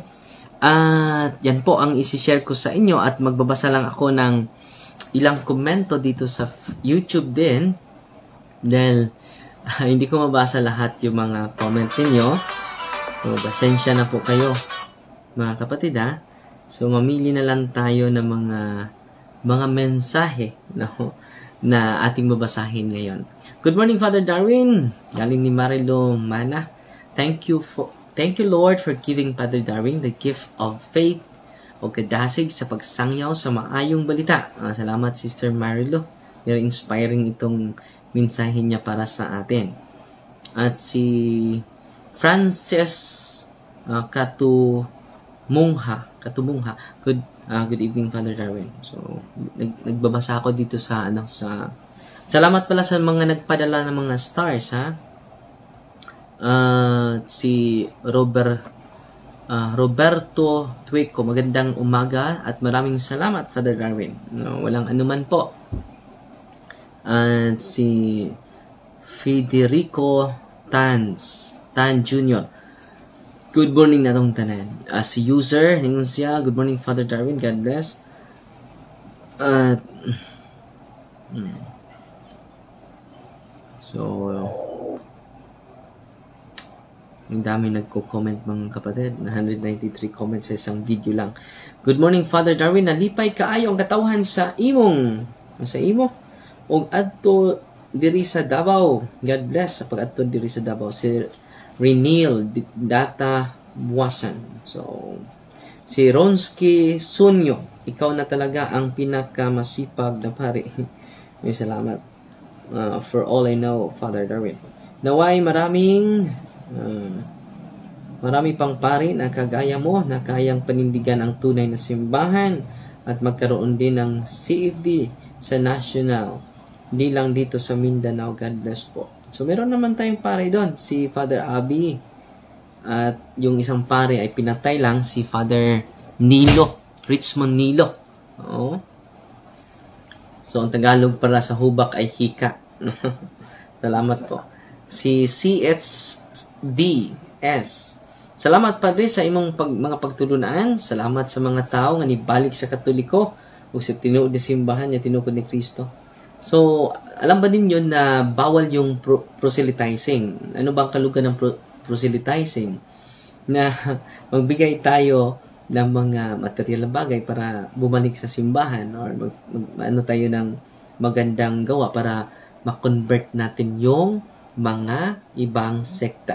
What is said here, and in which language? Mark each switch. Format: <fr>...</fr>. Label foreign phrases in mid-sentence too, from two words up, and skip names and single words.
<tl>At yan po ang isi-share ko sa inyo at magbabasa lang ako ng ilang komento dito sa YouTube din dahil hindi ko mabasa lahat yung mga comment ninyo. So, pasensya na po kayo, mga kapatid, ha? So, mamili na lang tayo ng mga mensahe na ating babasahin ngayon.</tl> <en>Good morning, Father Darwin.</en> <tl>Galing ni Marilo Mana.</tl> <en>Thank you, Lord, for giving Father Darwin the gift of faith</en> <ceb>o kadasig sa pagsangyaw sa maayong balita.</ceb> <tl>Salamat, Sister Marilo. Very inspiring itong mensahe niya para sa atin. At si Frances Katumungha.</tl> <en>Good evening, Father Darwin.</en> <tl>So, nagbabasa ako dito sa salamat pala sa mga nagpadala ng mga stars, ha? Si Robert Roberto Tuico, magandang umaga at maraming salamat, Father Darwin. Walang anuman po. At si Federico Tan Jr.</tl> <en>Good morning</en> <ceb>na tong tanan. Si user, ningon siya,</ceb> <en>good morning, Father Darwin, God bless.</en> <tl>At so, ang dami nagko-comment mga kapatid. 193 comments sa isang video lang.</tl> <en>Good morning, Father Darwin.</en> <ceb>Nalipay kaayo ang katawhan sa imo. Og adto diri sa Davao.</ceb> <en>God bless</en> <ceb>sa pag-adto diri sa Davao.</ceb> <tl>Si Renil Data Buwasan. So, si Ronsky Sunyo. Ikaw na talaga ang pinakamasipag na pari. May salamat.</tl> <en>For all I know, Father Darwin.</en> <tl>Naway marami pang pari na kagaya mo na kayang panindigan ang tunay na simbahan at magkaroon din ng CFD sa national, hindi lang dito sa Mindanao.</tl> <en>God bless po.</en> <tl>So meron naman tayong pari doon, si Father Abby, at yung isang pari ay pinatay lang, si Father Richmond Nilo. Oo. So ang Tagalog para sa hubak ay hika. Salamat po. Si CHDS.</tl> <ceb>Salamat Padre sa imong mga pagtulunan. Salamat sa mga tao nga nibalik sa Katoliko ug sa tinuod ni simbahan nga tinukod ni Kristo.</ceb> <tl>So, alam ba ninyo na bawal yung proselytizing? Ano ba ang kalugan ng proselytizing? Na magbigay tayo ng mga material na bagay para bumalik sa simbahan or ano tayo ng magandang gawa para ma-convert natin yung mga ibang sekta.</tl>